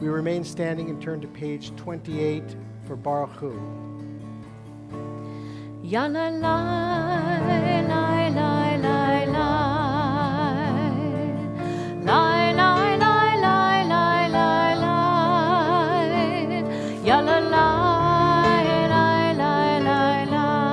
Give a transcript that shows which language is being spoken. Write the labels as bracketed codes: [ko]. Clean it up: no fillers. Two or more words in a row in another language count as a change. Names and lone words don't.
[en] remain standing and turn to page 28 for [he] Baruch Hu. Ya la la la la la la la la la la la la ya la la la la la la